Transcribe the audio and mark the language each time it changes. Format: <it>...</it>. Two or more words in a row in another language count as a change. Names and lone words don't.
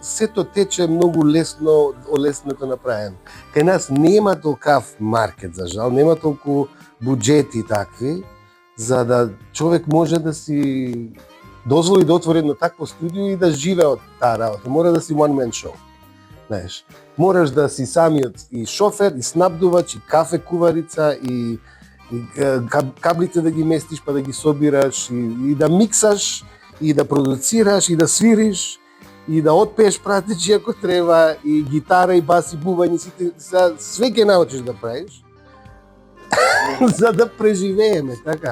<mk>Сето тече многу лесно, олеснето направено. Кај нас нема толкав маркет, за жал, нема толку буџети такви, за да човек може да си дозволи да отвори едно такво студио и да живее од таа работа. Мора да си</mk> <en>one man show.</en> <mk>Знаеш, мораш да си самиот и шофер, и снабдувач, и кафе куварица, и каблите да ги местиш па да ги собираш, и да миксаш, и да продуцираш, и да свириш, и да отпееш пратечи ако треба, и гитара, и бас, и бубањи, све ќе научиш да правиш, за да преживееме, така.</mk>